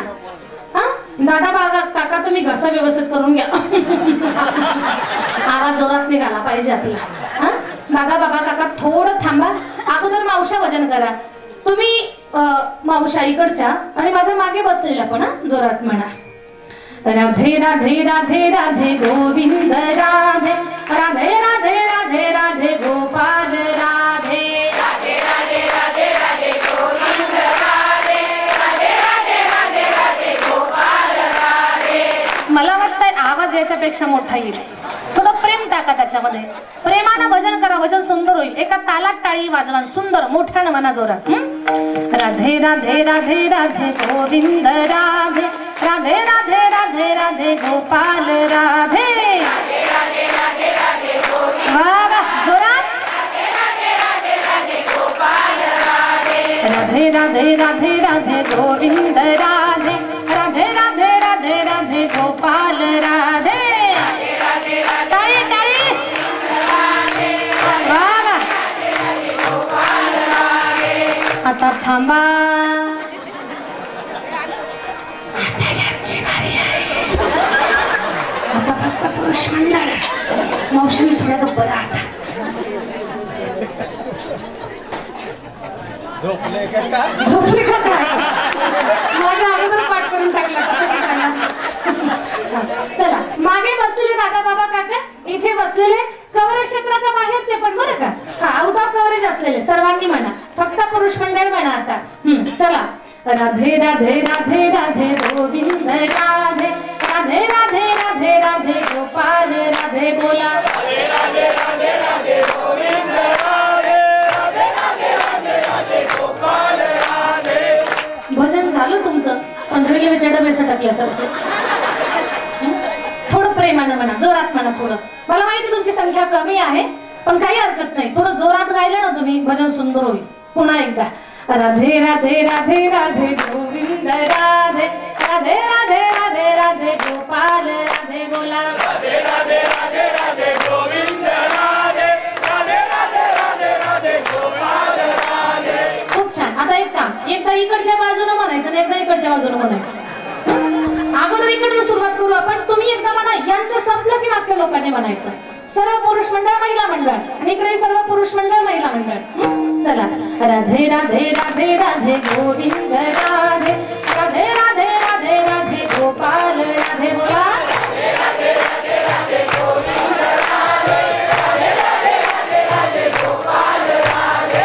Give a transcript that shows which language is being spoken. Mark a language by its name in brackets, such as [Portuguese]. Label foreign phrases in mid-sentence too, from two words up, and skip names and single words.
[Marathi] हा दादा बाबा काका तुम्ही घसा व्यवस्थित करून घ्या, आवाज जोरात निघाला पाहिजे आपला. हा दादा बाबा काका थोडं थांबा, अगोदर मावशा वजन करा. तुम्ही मावशा इकडच्या आणि माझ्या मागे बसलेला पण जोरात म्हणा. राधे राधे राधे राधे गोविंद राधे, राधे राधे राधे राधे गोपाल राधे, राधे राधे राधे राधे गोविंद राधे, राधे राधे राधे राधे गोपाल राधे. मला वाटतंय आवाज याच्यापेक्षा मोठा येईल, थोडं प्रेम टाका त्याच्यामध्ये, प्रेमानं भजन करा, भजन सुंदर होईल. एका तालात टाळी वाजवा, सुंदर मोठ्यानं म्हणा जोरात. राधे राधे राधे राधे गोविंद राधे, राधे राधे राधे राधे गोपाल राधे, राधे राधे राधे राधे गोविंद जोरात, राधे राधे राधे राधे गोपाल राधे, राधे राधे राधे राधे गोविंद राधे, राधे राधे राधे राधे गोपाल राधे. टाळी टाळी आता थांबा, आता फक्त पुरुष मंडळ. मावशीने थोडा गप्प राहा आता. झोपले का काय? माझ्या अगोदर पाठ करून टाकला. चला मागे बसलेले दादा बाबा काका, इथे बसलेले कव्हरेज क्षेत्राच्या बाहेरचे पण बरं का, हा [English] out of coverage [Marathi] असलेले सर्वांनी म्हणा, फक्त पुरुष मंडळ म्हणा आता. चला राधे राधे राधे राधे गोविंद राधे, राधे राधे राधे राधे गोपाल राधे. बोला राधे राधे राधे राधे गोविंद राधे, राधे राधे राधे राधे गोपाल राधे. भजन झालं तुमचं, पण रेल्वेच्या डबे सटकल्यासारखं. थोडं प्रेमानं म्हणा, जोरात म्हणा थोडं. मला माहिती तुमची संख्या कमी आहे, पण काही हरकत नाही, थोडं जोरात गायलं ना तुम्ही, भजन सुंदर होईल. पुन्हा एकदा राधे राधे राधे राधे गोविंद राधे, राधे राधे राधे राधे गोपाल राधे. बोला राधे राधे राधे राधे गोविंद राधे, राधे राधे राधे राधे गोपाल राधे. खूप छान. आता एक काम, एकदा इकडच्या बाजूने म्हणायचं आणि एकदा इकडच्या बाजूने म्हणायचं. अगोदर इकडनं सुरुवात करू आपण, तुम्ही एकदा म्हणा, यांचं संपलं की मागच्या लोकांनी म्हणायचं. सर्व पुरुष मंडळ महिला मंडळ आणि इकडे सर्व पुरुष मंडळ महिला मंडळ. चला राधे राधे राधे राधे गोविंद राधे, राधे राधे राधे राधे गोपाल राधे. बोला राधे राधे राधे राधे गोविंद राधे, राधे राधे राधे राधे गोपाल राधे.